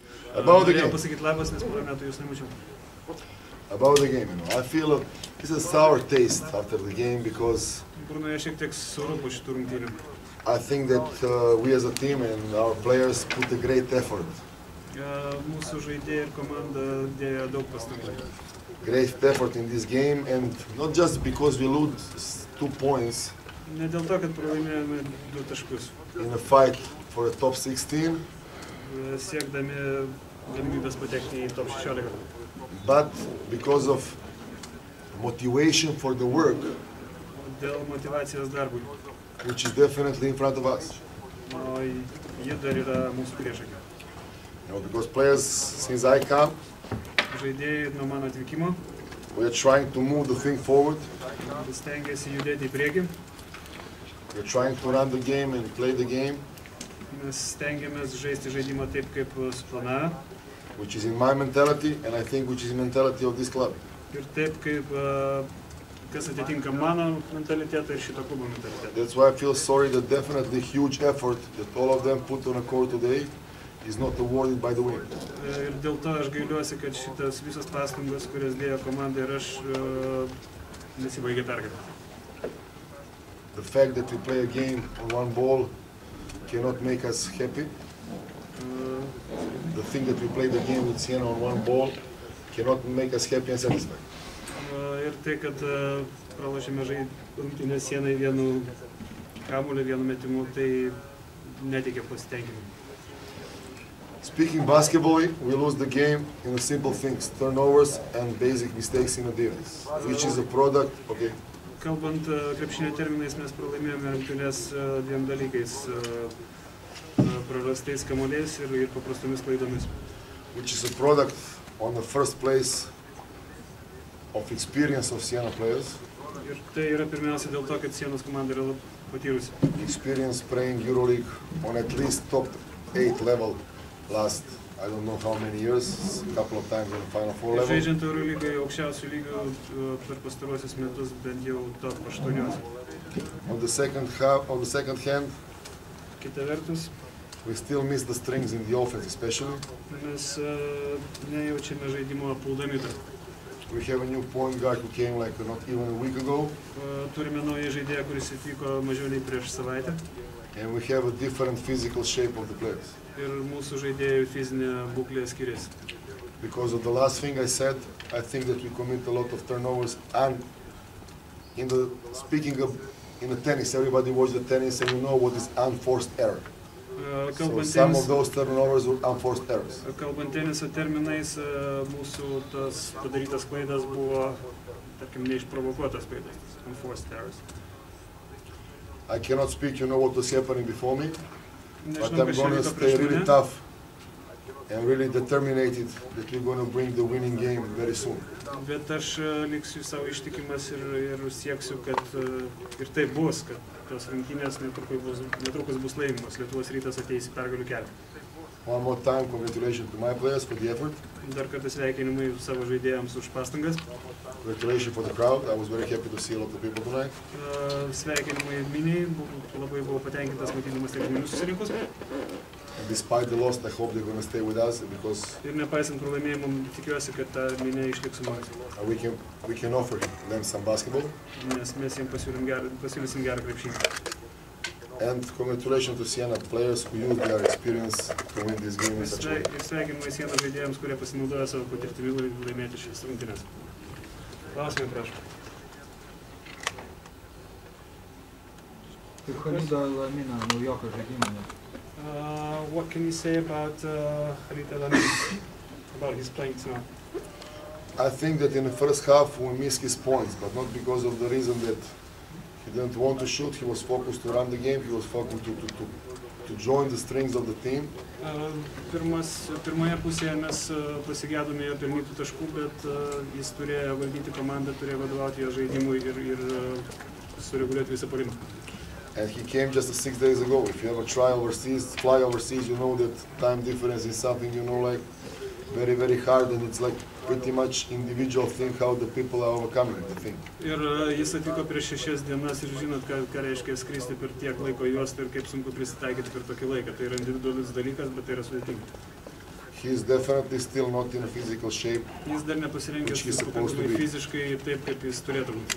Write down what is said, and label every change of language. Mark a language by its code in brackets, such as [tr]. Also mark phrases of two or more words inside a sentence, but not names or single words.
[en] About the game. [lt] Pasakyti labas, nes porą metų jūs nemačiau. [en] About the game, I feel it's a sour taste after the game because [lt] Burnoje šiek tiek sūru po šitų rungtynių. [en] I think that we as a team and our players put a great effort. [lt] Mūsų žaidėjai ir komanda dėjo daug pastangų. [en] Great effort in this game, and not just because we lose 2 points. [lt] Ne dėl to, kad pralaimėjome 2 taškus. [en] In a fight for the top 16. [lt] Siekdami galimybės patekti į top 16. [en] But because of motivation for the work. [lt] Dėl motivacijos darbui. [en] Which is definitely in front of us. [lt] O ji dar yra mūsų priešakyje. [en] Because players, since I come, [lt] žaidėjai nuo mano atvykimo. [en] We are trying to move the thing forward. [lt] Stengiasi judėti į priekį. [en] We are trying to run the game and play the game. [lt] Mes stengiamės žaisti žaidimą taip, kaip suplanavę. [en] Which is in my mentality, and I think which is the mentality of this club. [lt] Ir taip, kaip kas atitinka mano mentalitetą ir šito klubo mentalitetą. [en] That's why I feel sorry that definitely huge effort that all of them put on a court today is not awarded by the win. [lt] Ir dėl to aš gailiuosi, kad šitas visas pastangos, kurias dėjo komanda ir aš, nesibaigė pergalę. [en] The fact that we play a game on one ball cannot make us happy. The thing that we play the game with Siena on one ball cannot make us happy and satisfied. [lt] Ir tai, kad pralošėme rungtynes Sienai vienu kamuoliu, vienu metimu, tai neteikia pasitenkinimo. [en] Speaking basketball, we lose the game in the simple things, turnovers and basic mistakes in the defense, which is a product, okay. [lt] Kalbant krepšinio terminais, mes pralaimėjome rungtynes dviem dalykais, prarastais kamuoliais ir paprastomis klaidomis. [en] Which is a product on the first place of experience of Siena players. [lt] Ir tai yra pirmiausia dėl to, kad Sienos komanda yra patyrusi. [en] Experience playing EuroLeague on at least top 8 level last, I don't know how many years, a couple of times on the Final Four level. [lt] Žaidžiant EuroLeague aukščiausių lygių per pastaruosius metus bent jau top 8. [en] On the second hand, [lt] kita vertus, [en] we still miss the strings in the offense, especially. [lt] Mes nejaučiame žaidimo puldami. [en] We have a new point guard who came like not even a week ago. [lt] Turime naują žaidėją, kuris atvyko mažiau nei prieš savaitę. [en] And we have a different physical shape of the players. [lt] Ir mūsų žaidėjų fizinė būklė skiriasi. [en] Because of the last thing I said, I think that we commit a lot of turnovers. And in the tennis, everybody watches the tennis and you know what is unforced error. So some of those turnovers were unforced errors. [lt] Kalbant teniso terminais, mūsų tos padarytas klaidas buvo, tarkim, neišprovokuotas klaidas, [en] unforced errors. I cannot speak, you know what was happening before me, but I'm going to stay really tough and really determined that we're going to bring the winning game very soon. [lt] Bet aš liksiu savo ištikimas ir sieksiu, kad ir taip bus, kad tos rungtynės netrukus bus laimimos. Lietuvos rytas ateis į pergalių kelią. [en] One more time, congratulations to my players for the effort. [lt] Dar kartą sveikinimai savo žaidėjams už pastangas. [en] Congratulations for the crowd. I was very happy to see a lot of people tonight. [lt] Sveikinimai miniai, labai buvau patenkintas matydamas tiek žmonių susirinkus. [en] Despite the loss, I hope they're going to stay with us because. [lt] Ir nepaisant pralaimėjimų, tikiuosi, kad ta minė išliks su mumis. [en] We can offer them some basketball. [lt] Nes mes jiems pasiūlysim gerą krepšinį. [en] And congratulations to Siena players who used their experience to win this game in such a way. [lt] Ir sveikinimai Siena žaidėjams, kurie pasinaudojo savo patirtimi laimėti šias rungtynes. Klausimai, prašau. Kaip Halido Lamina naujoko žaidimą? [en] What can you say about about his playing tonight? I think that in the first half we missed his points, but not because of the reason that he didn't want to shoot. He was focused to run the game. He was focused to join the strings of the team. [lt] Pirmoje pusėje mes pasigėdome jo pelnytų taškų, bet jis turėjo valdyti komandą, turėjo vadovauti jo žaidimui ir sureguliuoti visą puolimą. [en] And he came just 6 days ago. If you ever fly overseas, you know that time difference is something, you know, like very, very hard, and it's like pretty much individual thing how the people are overcoming the thing. [lt] Ir jis atvyko prieš 6 dienas ir žinot, ką reiškia skristi per tiek laiko juostą ir kaip sunku prisitaikyti per tokį laiką. Tai yra individualus dalykas, bet tai yra sudėtinga. [en] He's definitely still not in a physical shape. [lt] Jis dar nepasirengęs pakankamai fiziškai taip, kaip jis turėtų būti.